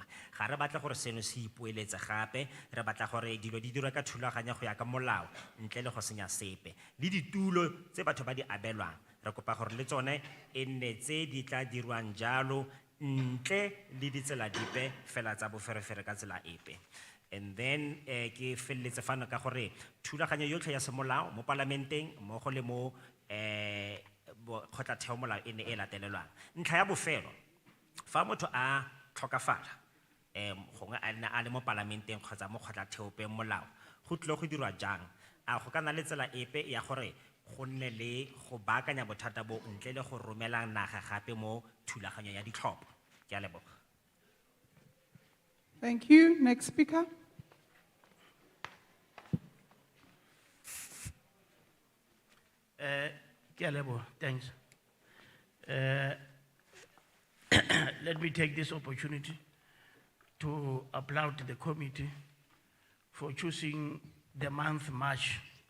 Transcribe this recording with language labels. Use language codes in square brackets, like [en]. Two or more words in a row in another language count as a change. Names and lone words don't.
[tn] Ga re batla gore seno se ipoeletse gape, re batla gore dilo di dirwe ka thulaganyo go ya ka molao ntle le go senya sepe. Le ditulo tse batho ba di abelwang re kopa gore le tsone e nne tse di tla dirwang jalo ntle le ditsela dipe fela tsa boferefere ka tsela epe. [en] And then [tn] ke feleletse fano ka gore thulaganyo yotlhe ya semolao mo parlamenteng mmogo le mo kgotlatheo molao e ne e latelelwang. Ntlha ya bofelo fa motho a tlhokafala gongwe a nne a le mo parlamenteng kgotsa mo kgotlatheopeng molao go tlile go dirwa jang? A go ka nna le tsela epe ya gore go nne le go baakanya bothata bo ntle le go romela naga gape mo thulaganyo ya ditlhopho? Ke a leboga. [en] Thank you. Next speaker. Thanks. Let me take this opportunity to applaud the committee for choosing the month March.